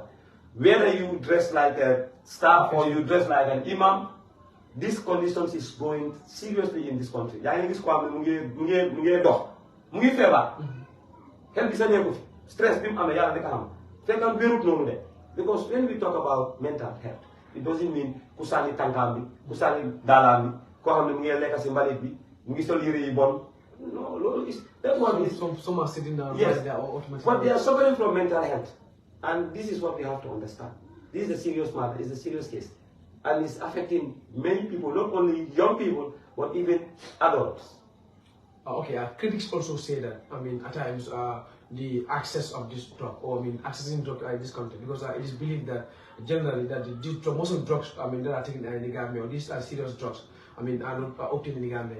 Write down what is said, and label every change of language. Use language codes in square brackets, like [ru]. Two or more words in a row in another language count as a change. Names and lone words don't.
[en] Whether you dress like a staff or you dress like an imam, this conditions is going seriously in this country. Stress, because when we talk about mental health, it doesn't mean [wo] kusali tankambi, kusali dalambi, ko xamne mu ngi lekk ci mbalit bi, mu ngi sol yére yi bon. [en] No, that one is some are sitting down. Yes, they are automatically. But they are suffering from mental health, and this is what we have to understand. This is a serious matter. It's a serious case, and it's affecting many people, not only young people, but even adults. Okay, critics also say that, I mean, at times, the access of this drug, or I mean, accessing drug in this country, because it is believed that generally that most of the drugs, I mean, that are taken in the Gambia, or these are serious drugs, I mean, are not obtained in the Gambia.